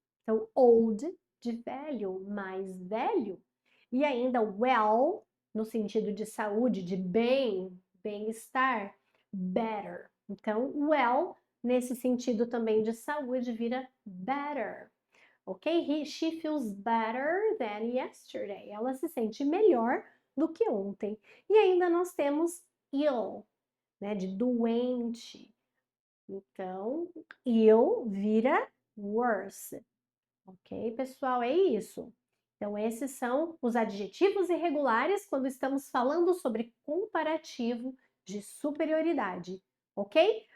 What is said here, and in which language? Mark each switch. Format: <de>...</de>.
<pt>Então, old, de velho, mais velho. E ainda well, no sentido de saúde, de bem, bem-estar, better. Então, well, nesse sentido também de saúde, vira better. Ok?</pt> <en>She feels better than yesterday.</en> <pt>Ela se sente melhor do que ontem. E ainda nós temos ill, né? De doente. Então, ill vira worse. Ok, pessoal? É isso. Então, esses são os adjetivos irregulares quando estamos falando sobre comparativo de superioridade, ok?</pt>